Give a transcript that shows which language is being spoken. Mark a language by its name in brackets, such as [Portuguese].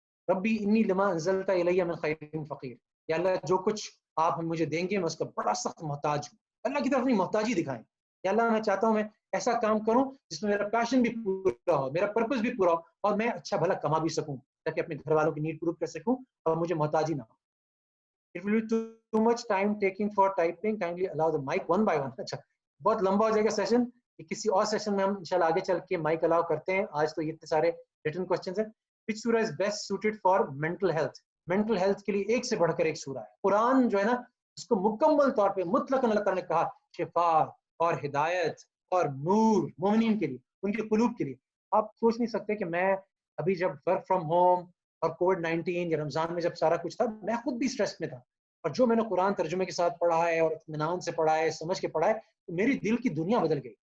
[Arabic] रब्बी इन्नी लिमा अंज़लता इलैया मिन खैरिन फ़क़ीर, [Hindi] या अल्लाह जो कुछ आप मुझे देंगे मैं उसका बड़ा सख्त मोहताज हूँ। अल्लाह की तरफ अपनी मोहताजी दिखाएं, या अल्लाह मैं चाहता हूँ मैं ऐसा काम करूँ जिसमें मेरा पैशन भी पूरा हो, मेरा पर्पस भी पूरा हो और मैं अच्छा भला कमा भी सकूँ ताकि अपने घर वालों की नीड पूरी कर सकूँ और मुझे मोहताजी ना हो। [English] It will be too much time taking for typing. Kindly allow the mic one by one. [Hindi] अच्छा, बहुत लंबा हो जाएगा सेशन, किसी और सेशन में हम इंशाल्लाह आगे चल के माइक अलाउ करते हैं। आज तो ये इतने सारे रिटन क्वेश्चंस हैं। [English] Which surah is best suited for mental health? [Hindi] Mental health के लिए एक से बढ़कर एक सूरा है। कुरान जो है ना, उसको मुकम्मल तौर पे मुतलकन अल्लाह ताला ने कहा शिफा और हिदायत और नूर मोमिनीन के लिए, उनके कुलूब के लिए। आप सोच नहीं सकते कि मैं अभी जब वर्क फ्रॉम होम और कोविड-19 या रमजान में जब सारा कुछ था, मैं खुद भी स्ट्रेस में था, और जो मैंने कुरान तर्जुमे के साथ पढ़ा है और इत्मीनान से पढ़ा है, समझ के पढ़ा है, तो मेरी दिल की दुनिया बदल गई।